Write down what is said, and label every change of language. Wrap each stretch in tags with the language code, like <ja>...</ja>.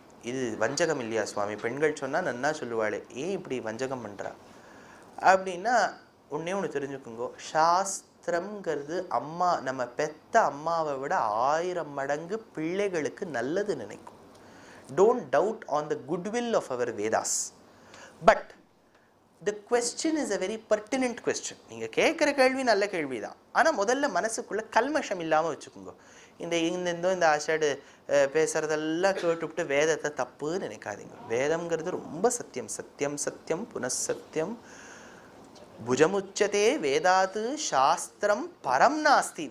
<ta>இது வஞ்சகம் இல்லையா சுவாமி? பெண்கள் சொன்னால் நன்னா சொல்லுவாளே, ஏன் இப்படி வஞ்சகம் பண்ணுறா அப்படின்னா, ஒன்று தெரிஞ்சுக்குங்கோ. சாஸ்திரம்ங்கிறது அம்மா, நம்ம பெத்த அம்மாவை விட 1000 மடங்கு பிள்ளைகளுக்கு நல்லது நினைக்கும்.</ta> <en>Don't doubt on the goodwill of our Vedas. But the question is a very pertinent question.</en> <ta>நீங்கள் கேட்குற கேள்வி நல்ல கேள்வி தான். ஆனால் முதல்ல மனசுக்குள்ளே கல்மஷம் இல்லாமல் வச்சுக்கோங்க. இந்த ஆஷாடு பேசுகிறதெல்லாம் கேட்டுவிட்டு வேதத்தை தப்புன்னு நினைக்காதீங்க. வேதம்ங்கிறது ரொம்ப சத்தியம்.</ta> <sa>சத்தியம் சத்தியம் புனഃசத்தியம் புஜமுச்சதே வேதாத்து சாஸ்திரம் பரம் நாஸ்தி.</sa>